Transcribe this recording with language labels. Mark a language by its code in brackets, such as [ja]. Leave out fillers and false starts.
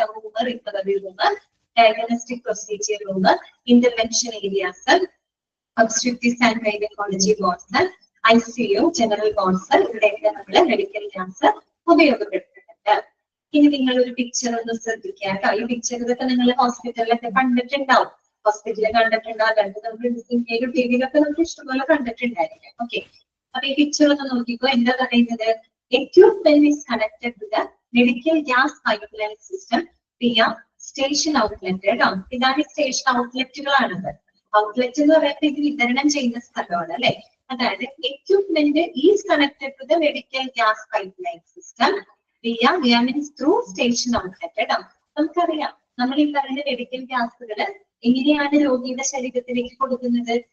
[ml] Room, recovery room, diagnostic procedure room, intervention areas, ഒബ്സ്ട്രക്റ്റീവ്സ് and gynaecology wards, ICU, general wards, ഇവിടെയൊക്കെ നമ്മൾ medical gas ഉപയോഗപ്പെടുത്തുന്നുണ്ട്. ഇനി നിങ്ങൾ ഒരു picture ഒന്ന് ശ്രദ്ധിക്കുക കേട്ടോ. ഈ പിക്ചർ ഇതൊക്കെ നിങ്ങൾ ഹോസ്പിറ്റലിലൊക്കെ കണ്ടിട്ടുണ്ടാവും. ഹോസ്പിറ്റലിൽ കണ്ടിട്ടുണ്ടാവും, നമ്മൾ ടിവിയിലൊക്കെ നമുക്ക് ഇഷ്ടംപോലെ കണ്ടിട്ടുണ്ടായിരിക്കും. ഓക്കെ. അപ്പൊ ഈ പിക്ചർ ഒന്ന് നോക്കിക്കോ. എന്താ പറയുന്നത്? [en] Equipment is connected to the medical gas pipeline system via station outlet [ml] കേട്ടോ. ഇതാണ് സ്റ്റേഷൻ ഔട്ട്ലെറ്റുകളാണത്. ഔട്ട്ലെറ്റ് എന്ന് പറയുന്നത് ഇത് വിതരണം ചെയ്യുന്ന സ്ഥലമാണ് അല്ലെ. അതായത് [en] equipment is connected to the medical gas pipeline system via means through station outlet [ml] കേട്ടോ. നമുക്കറിയാം നമ്മൾ ഈ പറയുന്ന മെഡിക്കൽ ഗ്യാസുകൾ എങ്ങനെയാണ് രോഗിയുടെ ശരീരത്തിലേക്ക് കൊടുക്കുന്നത്?